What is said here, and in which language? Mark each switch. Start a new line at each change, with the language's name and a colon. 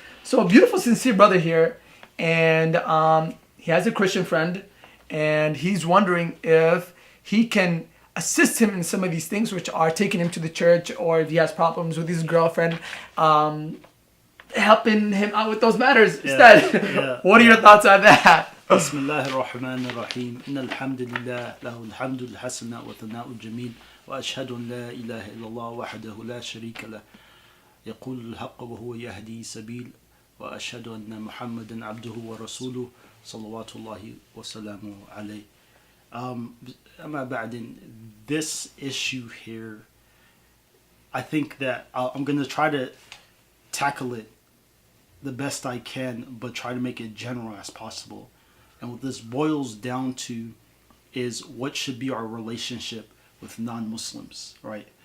English: So a beautiful, sincere brother here. And he has a Christian friend. And he's wondering if he can assist him in some of these things which are taking him to the church. Or if he has problems with his girlfriend. Helping him out with those matters. Ustad, what are your thoughts on that?
Arabic: بسم الله الرحمن الرحيم إن الحمد لله له الحمد الحسن والثناء الجميل وأشهد أن لا إله إلا الله وحده لا شريك له يقول الحق وهو يهدي سبيل وأشهد أن محمدا عبده ورسوله صلوات الله وسلامه عليه. أما بعد,
English: this issue here, I think that I'm going to try to tackle it the best I can, but try to make it general as possible. And what this boils down to is what should be our relationship with non-Muslims, right?